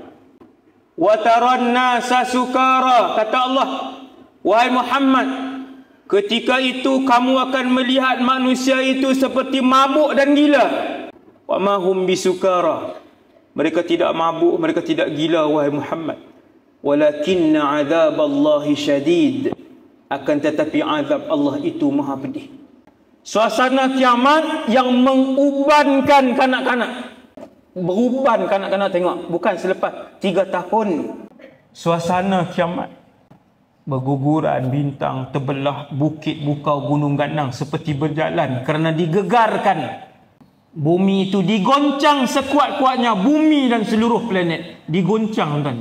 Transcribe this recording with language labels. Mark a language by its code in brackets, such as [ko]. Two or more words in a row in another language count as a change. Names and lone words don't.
[ar] وترى الناس سكارى, [ms] kata Allah, wahai Muhammad, ketika itu kamu akan melihat manusia itu seperti mabuk dan gila. [ar] وما هم بسكارى, [ms] mereka tidak mabuk, mereka tidak gila wahai Muhammad. [ar] ولكن عذاب الله شديد, [ms] akan tetapi azab Allah itu maha pedih. Suasana kiamat yang mengubankan kanak-kanak. Beruban kanak-kanak tengok. Bukan selepas 3 tahun. Suasana kiamat. Berguguran bintang terbelah, bukit bukau gunung ganang seperti berjalan kerana digegarkan. Bumi itu digoncang sekuat-kuatnya. Bumi dan seluruh planet digoncang, kan?